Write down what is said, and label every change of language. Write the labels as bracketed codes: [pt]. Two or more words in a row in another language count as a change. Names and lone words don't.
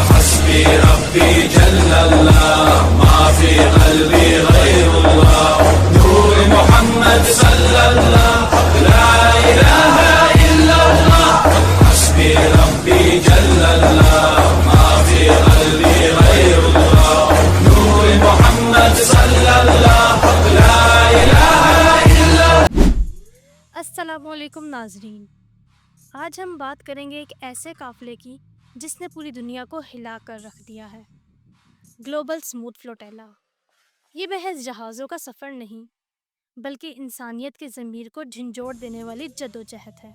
[ar] حسبي ربي جل الله ما في قلبي غير الله نور محمد صلى الله لا إله إلا الله. حسبي ربي جل الله ما في قلبي غير الله نور محمد صلى الله لا إله إلا الله. [hi] अस्सलामुअलैकुम नाजरीन, आज हम बात करेंगे एक ऐसे काफ़िले की जिसने पूरी दुनिया को हिला कर रख दिया है। ग्लोबल स्मूथ फ्लोटेला। ये महज जहाज़ों का सफ़र नहीं बल्कि इंसानियत के ज़मीर को झंझोड़ देने वाली जदोजहद है।